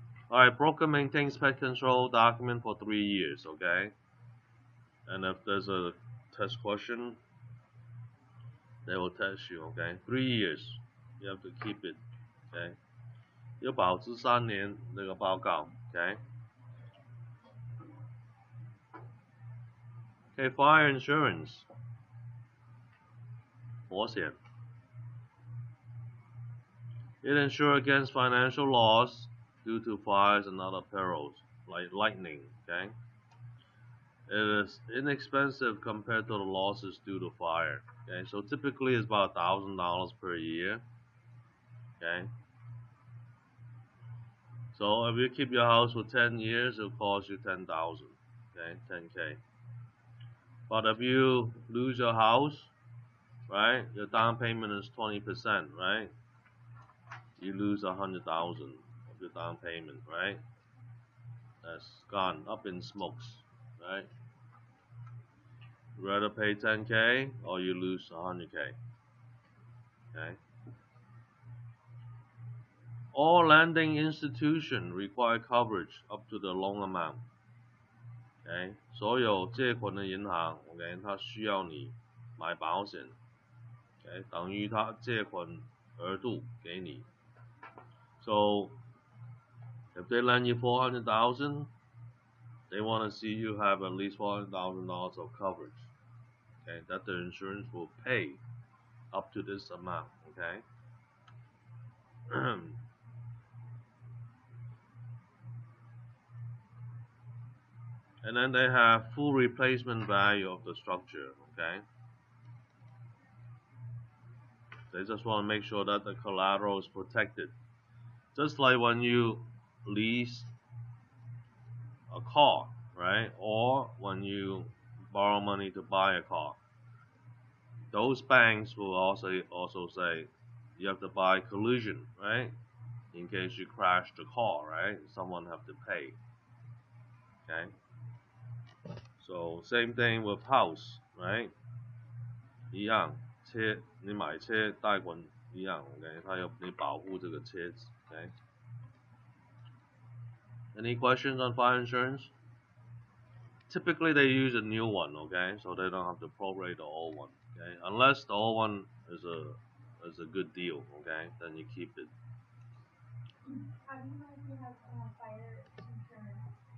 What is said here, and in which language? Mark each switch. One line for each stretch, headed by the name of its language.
English: All right, broker maintains pest control document for 3 years. Okay, and if there's a test question, they will test you. Okay, 3 years, you have to keep it. Okay.
Chinese: 要保持3年那个报告 ，OK。
English: Okay, fire insurance 保险 It insures against financial loss due to fires and other perils like lightning. Okay, it is inexpensive compared to the losses due to fire. Okay, so typically it's about $1,000 per year. Okay, so if you keep your house for 10 years, it'll cost you $10,000. Okay, 10K. But if you lose your house, right, your down payment is 20%, right? You lose 100,000 of your down payment, right? That's gone up in smokes, right? You rather pay 10K or you lose 100K. Okay. All lending institutions require coverage up to the loan amount. Okay.
Chinese: 所有借款的银行 ，OK， 它需要你买保险 ，OK， 等于它借款额度给你。
English: So if they lend you 400,000, they want to see you have at least $400,000 of coverage. Okay, that the insurance will pay up to this amount. Okay. And then they have full replacement value of the structure. Okay. They just want to make sure that the collateral is protected. Just like when you lease a car, right? Or when you borrow money to buy a car. Those banks will also say you have to buy collision, right? In case you crash the car, right? Someone have to pay. Okay. So same thing with house, right?
Chinese: 一样，车你买车贷款一样 ，OK， 它要你保护这个车子 ，OK。
English: Any questions on fire insurance? Typically they use a new one, okay, so they don't have to prorate the old one, okay, unless the old one is a good deal, okay, then you keep it. How do you know if you have fire insurance?